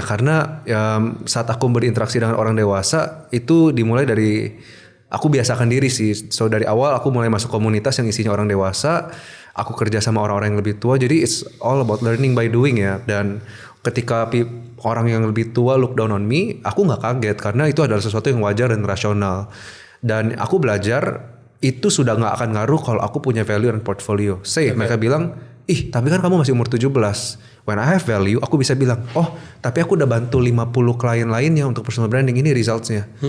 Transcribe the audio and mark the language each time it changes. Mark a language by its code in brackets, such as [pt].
[id] Karena saat aku berinteraksi dengan orang dewasa itu dimulai dari aku biasakan diri sih. So dari awal aku mulai masuk komunitas yang isinya orang dewasa. Aku kerja sama orang-orang yang lebih tua. Jadi [en] it's all about learning by doing [id] ya. Dan ketika orang yang lebih tua [en] look down on me, [id] aku nggak kaget karena itu adalah sesuatu yang wajar dan rasional. Dan aku belajar itu sudah nggak akan ngaruh kalau aku punya value dan portfolio. Mereka bilang, ih tapi kan kamu masih umur 17. [en] When I have value, [id] aku bisa bilang, oh tapi aku udah bantu 50 klien lainnya untuk personal branding, ini resultsnya.